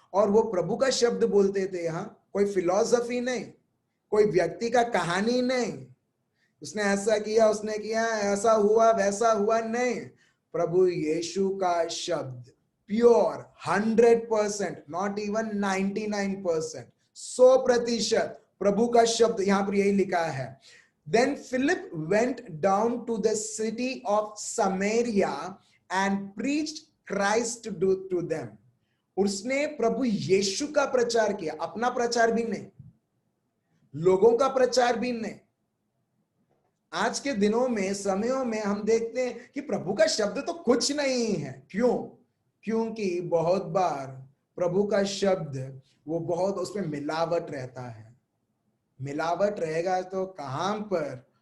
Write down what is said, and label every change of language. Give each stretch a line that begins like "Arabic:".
Hindi: और वो प्रभु का शब्द बोलते थे, यहाँ कोई फिलॉसफी नहीं, कोई व्यक्ति का कहानी नहीं, उसने ऐसा किया, उसने किया, ऐसा हुआ वैसा हुआ, नहीं। प्रभु यीशु का शब्द प्योर 100%,
English: not even 99%,
Hindi: 100% प्रभु का शब्द। यहां पर यही लिखा है,
English: Then Philip went down to the city of Samaria and preached Christ to them.
Hindi: उसने प्रभु यीशु का प्रचार किया, अपना प्रचार भी नहीं, लोगों का प्रचार भी नहीं। आज के दिनों में, समयों में हम देखते हैं कि प्रभु का शब्द तो कुछ नहीं है। क्यों? क्योंकि बहुत बार प्रभु का शब्द वो बहुत उसमें मिलावट रहता है। मिलावट रहेगा तो कहां पर